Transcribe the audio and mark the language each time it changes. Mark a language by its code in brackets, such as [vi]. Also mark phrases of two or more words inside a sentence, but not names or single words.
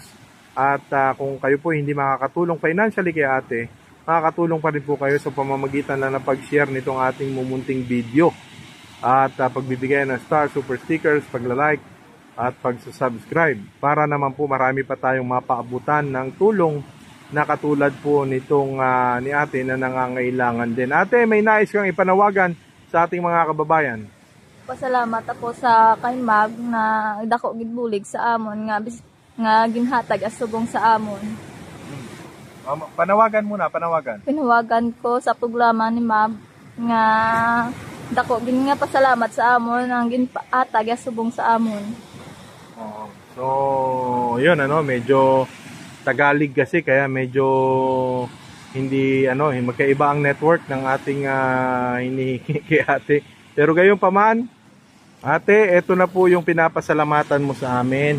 [tl] At kung kayo po hindi makakatulong financially kay ate, makakatulong pa rin po kayo sa pamamagitan na pag-share nitong ating mumunting video at pagbibigay ng star, [en] super stickers, [tl] pagla-like at pag-subscribe para naman po marami pa tayong mapaabutan ng tulong na katulad po nitong ni ate na nangangailangan din. Ate, may nais kang ipanawagan sa ating mga kababayan? [hil] Pasalamat ako sa kay Mag na dako gid bulig sa amon nga ginhatag as subong sa amon. [tl] Panawagan muna, panawagan. [hil] Pinawagan ko sa programa ni Mab nga dako gin nga pasalamat sa amon ang ginhatag as subong sa amon. So, [tl] yun ano, medyo Tagalog kasi kaya medyo hindi magkaiba ang network ng ating hinihingi kay ate. Pero gayon pa man, ate, eto na po yung pinapasalamatan mo sa amin.